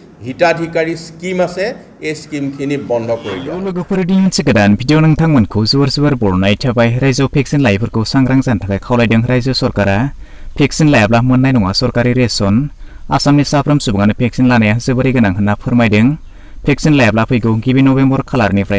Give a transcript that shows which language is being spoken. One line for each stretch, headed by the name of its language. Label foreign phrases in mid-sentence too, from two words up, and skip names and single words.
Assamese: হিতাধিকাৰী স্কিম আছে এই স্কিমখিনি বন্ধ কৰি দিয়া
Bodo: लोगोफोरनि मोनसे गोदान भिडिअ नोंथांमोनखौ जोबोर बरनाय थाबाय रायजोआव भेक्सिन लायैफोरखौ सांग्रां जानो थाखाय खावलायदों रायजो सरकारा भेक्सिन लायाब्ला मोननाय नङा सरकारि रेशन आसामनि साफ्रोम सुबुङानो भेक्सिन लानाया जोबोरै गोनां होनना फोरमायदों भेक्सिन लायाब्ला फैगौ गिबि नबेम्बर खालारनिफ्राय